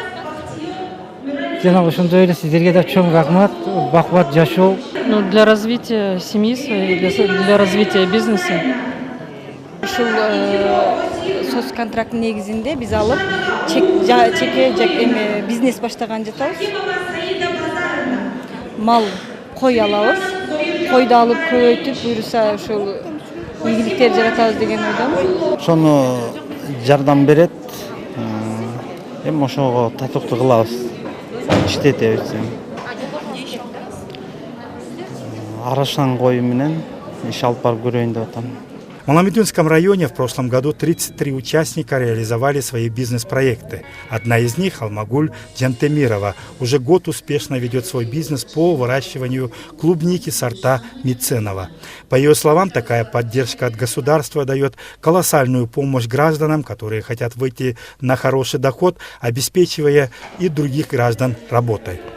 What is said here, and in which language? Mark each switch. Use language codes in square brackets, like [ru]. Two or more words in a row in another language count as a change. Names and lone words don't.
[ky] Жана ошондой эле сиздерге да чоң рахмат, бакубат жашоо. [ru] Для развития семьи своей, для развития бизнеса. [ky] Ушул соцконтракт негизинде биз алып чеке бизнес баштаган жатабыз. Мал, кой алабыз. Койду алып көбөйтүп, буюрса ушул ийгиликтер жаратабыз деген ойдомун. Ошону жардам берет. Эми ошого татыктуу кылабыз. Иштетебиз. Арашан кою менен иш алып барып көрөйүн деп атам. [ru] В Аламедунском районе в прошлом году 33 участника реализовали свои бизнес-проекты. Одна из них, Алмагуль Джантемирова, уже год успешно ведет свой бизнес по выращиванию клубники сорта Миценова. По ее словам, такая поддержка от государства дает колоссальную помощь гражданам, которые хотят выйти на хороший доход, обеспечивая и других граждан работой.